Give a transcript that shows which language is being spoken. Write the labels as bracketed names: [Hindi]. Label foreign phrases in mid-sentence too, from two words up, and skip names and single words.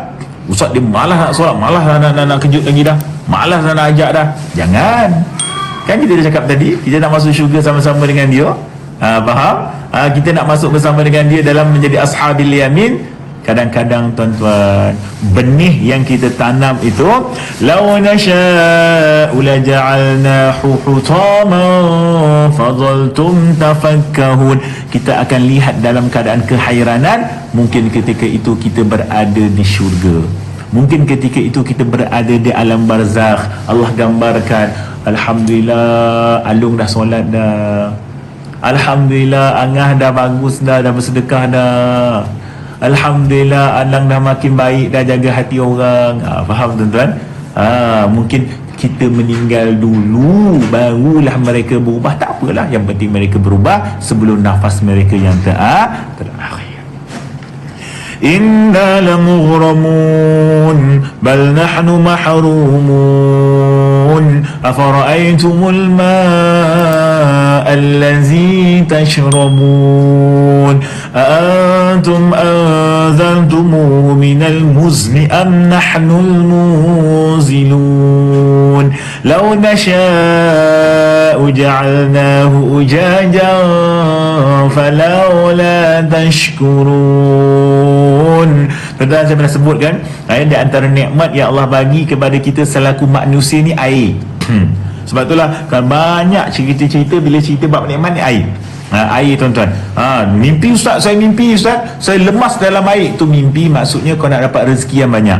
[Malay] Ustaz dia malas nak solat, malas nak kejut lagi dah, malas nak ajak dah. Jangan. Kan kita dah cakap tadi, kita nak masuk syurga sama-sama dengan dia. Faham? Kita nak masuk bersama dengan dia dalam menjadi [Arabic] أصحاب اليمين. [Malay] Kadang-kadang tuan-tuan, benih yang kita tanam itu, [Arabic] لو نشاء لجعلناه حطاما فظلتم تفكهون. [Malay] Kita akan lihat dalam keadaan kehairanan. Mungkin ketika itu kita berada di syurga, mungkin ketika itu kita berada di alam barzakh. Allah gambarkan, alhamdulillah Alung dah solat dah, alhamdulillah Angah dah bagus dah bersedekah dah, alhamdulillah Alang dah makin baik, dah jaga hati orang. Faham tuan-tuan? Mungkin kita meninggal dulu barulah mereka berubah. Tak apalah, yang penting mereka berubah sebelum nafas mereka yang terakhir. [Arabic] إنا لمغرمون بل نحن محرومون أفرأيتم الماء الذي تشربون أأنتم أنزلتموه من المزن أم نحن المنزلون لو نشاء جعلناه أجاجا فلولا تشكرون. [Malay] Tuan-tuan, saya pernah sebutkan di antara nikmat yang Allah bagi kepada kita selaku manusia ni air. Sebab itulah kan banyak cerita-cerita bila cerita bab nikmat ni air. Air, tuan-tuan. Mimpi ustaz, saya mimpi ustaz, saya lemas dalam air. Tu mimpi maksudnya kau nak dapat rezeki yang banyak.